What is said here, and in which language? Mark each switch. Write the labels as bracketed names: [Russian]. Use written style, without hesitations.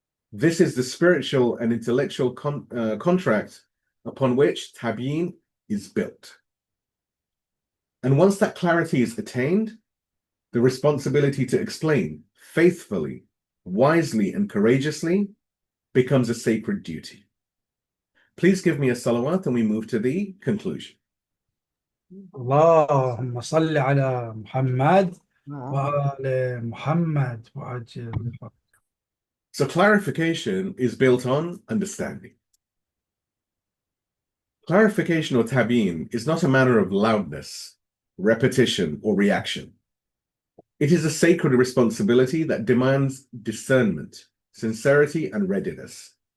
[English] This is the spiritual and intellectual contract upon which Tabyeen is built. And once that clarity is attained, the responsibility to explain faithfully, wisely, and courageously becomes a sacred duty. Please give me a salawat and we move to the conclusion. [Arabic] اللهم صل على محمد وآل محمد وعجل. [English] So clarification is built on understanding. Clarification or tabyeen is not a matter of loudness, repetition, or reaction. It is a sacred responsibility that demands discernment, sincerity, and readiness.